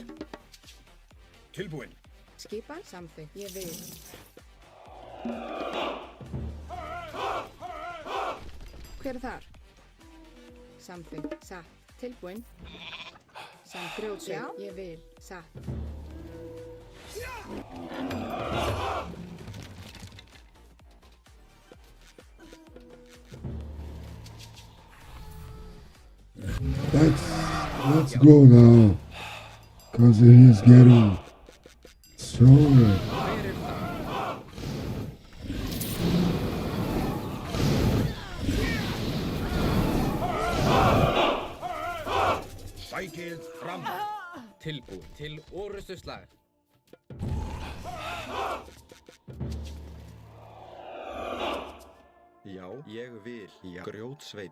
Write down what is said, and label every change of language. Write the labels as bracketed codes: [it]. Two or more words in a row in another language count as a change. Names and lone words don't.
[is] Tilbúin. Skipan. Samþykkt. Ég vil. Hver þar? Samþykkt. Satt. Tilbúin. Samt grjótsveit. Já. Ég vil. Satt. [en] Let's go now. Cause it is getting stronger. [is] Sækið fram. Tilbúin. Til orrustuslag. Já, ég vil. Já. Grjótsveit.